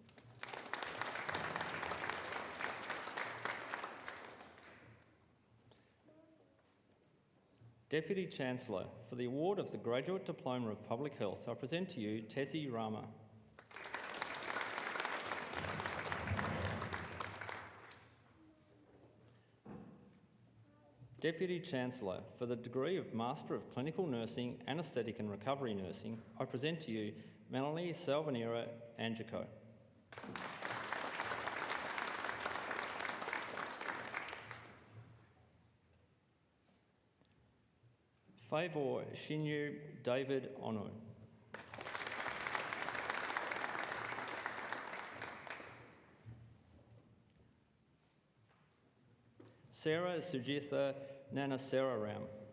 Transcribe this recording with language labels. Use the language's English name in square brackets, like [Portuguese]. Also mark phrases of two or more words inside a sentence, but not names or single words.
[English] Deputy Chancellor, for the award of the Graduate Diploma of Public Health, I present to you Tessie Rama. Deputy Chancellor, for the degree of Master of Clinical Nursing, Anaesthetic and Recovery Nursing, I present to you Melanie Salvanera Angico. Favour Shinyu David Onu. Sarah Sujitha Nanasararam.